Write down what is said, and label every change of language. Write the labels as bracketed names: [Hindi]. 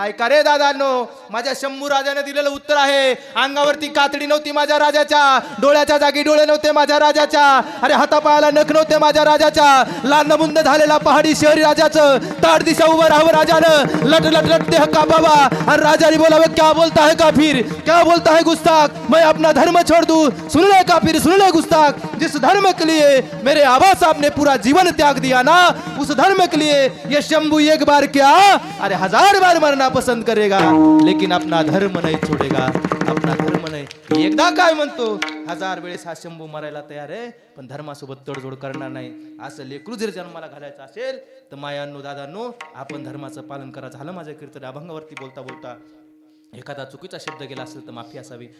[Marathi] ऐका रे दादांनो, माझ्या शंभू राजाने दिलेलं उत्तर आहे. अंगावरती कातडी नव्हती माझ्या राजाच्या, डोळ्याच्या जागी डोळे नव्हते माझ्या राजाच्या, अरे हातापायाला नख नव्हते माझ्या राजाच्या, लांडमुंद झालेला पहाडी शहरी राजाचं ताड दिशा उभं राहावं राजानं, लट लट लटते हक्का बाबा. आणि राजाने बोलावं, [Hindi] क्या बोलता है काफिर, क्या बोलता है गुस्ताख, मैं अपना धर्म छोड़ दूं. सुन ले काफिर, सुन ले गुस्ताख, जिस धर्म के लिए मेरे आबा साहब ने पूरा जीवन त्याग दिया ना, उस धर्म के लिए ये शंभू एक बार क्या, अरे 1000 बार मरना पसंद करेगा, लेकिन अपना धर्म नहीं छोड़ेगा. अपना धर्म [Marathi] नाही. एकदा काय म्हणतो, 1000 वेळेस हा शंभू मरायला तयार आहे, पण धर्मासोबत तडजोड करणार नाही. असं लेकरू जर जन्माला घालायचं असेल तर मायांनो दादांनो, आपण धर्माचं पालन करा. झालं माझं कीर्तन अभंगावरती बोलता बोलता एखादा चुकीचा शब्द गेला असेल तर माफी असावी.